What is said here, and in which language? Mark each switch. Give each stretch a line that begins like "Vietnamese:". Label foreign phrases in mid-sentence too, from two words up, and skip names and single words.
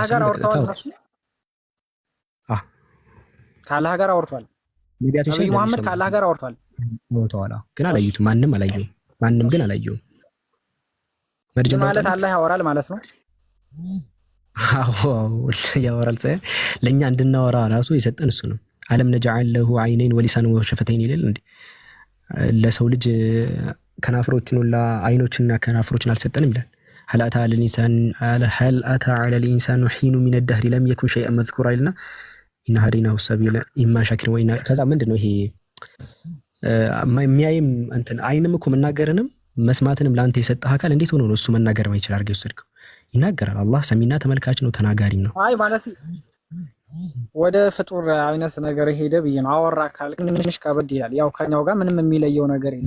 Amharic: ጋር አውርተዋል። ከአላህ ጋር አውርቷል። ነብዩ መሐመድ ከአላህ ጋር አውርቷል። ግን አላዩትም። ማንም ግን አላየውም። ማለት አላህ ያወራል ማለት ነው። አዎ ያወራል። ለኛ እንድናወራ ራሱ የሰጠን እሱ ነው። አለም
Arabic: ነجعل له عينين ولسانا وشفتين
Amharic: ይላል እንዴ። ለሰው ልጅ ከናፍሮችን ሁላ አይኖችና ከናፍሮችን አልሰጠንም ይላል።
Arabic: هل أتى على الإنسان حين من الدهر لم يكن شيئا مذكورا
Amharic: ይልና
Arabic: إن هديناه السبيل إما شاكرا وإما
Amharic: ከዛ ምንድነው ይሄ የሚያይም እንትን አይንም እኮ መናገርንም መስማትንም ላንተ የሰጠህ አካል እንዴት ሆኖ ነው እሱ መናገር ማይችል አድርገው ወሰድከው? ይናገራል። አላህ ሰሚና ተመልካች ነው፣ ተናጋሪም ነው። አይ ማለት ወደ ፍጡር አይነት ነገር ሄደ ብዬ ነው። አወራ ካል ትንሽ ከበድ ይላል። ያው ከኛው ጋር ምንም የሚለየው ነገር የለም።